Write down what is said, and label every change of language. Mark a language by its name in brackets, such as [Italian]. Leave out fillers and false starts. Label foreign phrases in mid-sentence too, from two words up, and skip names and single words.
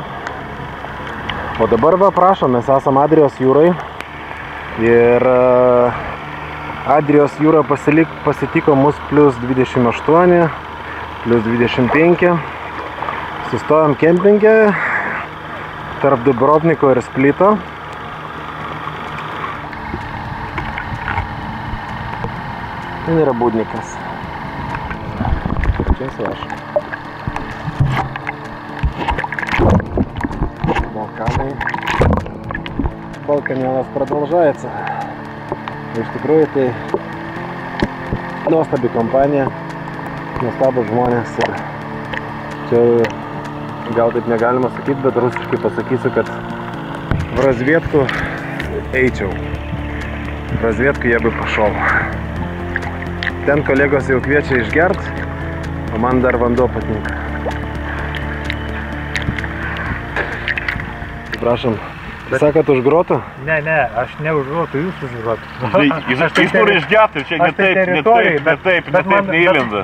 [Lithuanian] O dabar va, prašom, mes esam Adrijos jūrai ir Adrijos jūra pasitiko mus +28, +25. Sustojom kempinge tarp Dubrovniko ir Splito. Ten yra būdnikas. Čia aš. [Russian] Балканы. Балканелас продолжается. [Lithuanian] Iš tikrųjų tai nuostabi kompanija, nuostabus žmonės ir čia gal taip negalima sakyti, bet rusiškai pasakysiu, kad [Russian] в разведку [Lithuanian] eičiau. [Russian] В разведку я бы пошел. [Lithuanian] Ten kolegos jau kviečia išgert, o man dar vanduo patinka. Prašom. Sakot už grotą? Ne, aš ne už grotų, jūs už grotų. Jis nori išgerti, čia ne taip neįlenda.